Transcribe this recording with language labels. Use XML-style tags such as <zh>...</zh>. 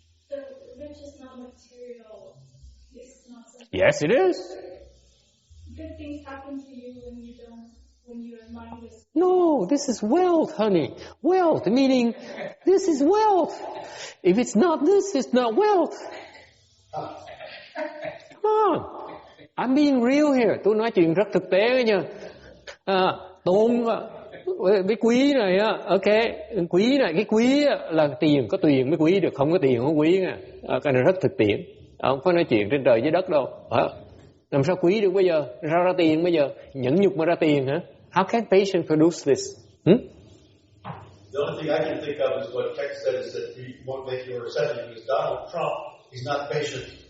<en>So rich is not material. It's not something. Yes, it is. Good things happen to you when your mind is. No, this is wealth, honey. Wealth, meaning this is wealth. If it's not this, it's not wealth. Come on. I'm being real here.</en> <vi>Tôi nói chuyện rất thực tế đấy nha. Tôn với quý này á, ok, quý này, cái quý là tiền, có tiền mới quý được, không có tiền không quý nha. Cái này rất thực tiễn. Không có nói chuyện trên trời dưới đất đâu. Làm sao quý được bây giờ? Sao ra tiền bây giờ? Nhẫn nhục mà ra tiền hả?</vi> <en>How can patience produce this? The only thing I can think of is what text said is that he won't make you receptive because Donald Trump, he's not patient.</en>